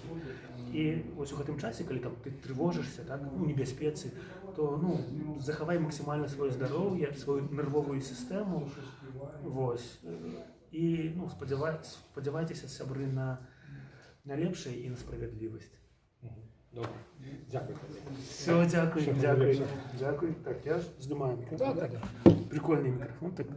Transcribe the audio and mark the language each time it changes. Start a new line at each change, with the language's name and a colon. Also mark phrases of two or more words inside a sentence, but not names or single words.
Belarusian: І вось у гэтым часе, калі там ты трывожышся, так, ну, небяспецы, то ну, захавай максімальна сваё здароўе, сваю нервовую сістэму. Вось. І ну, спадзявайцеся, сябры, на лепшае і на справядлівасць.
Ukrainian: Добре. Дякую. Все, дякую, Всього дякую. лепшого. Дякую. Так, я ж знімаю мікрофон. Да. Прикольний мікрофон. Так.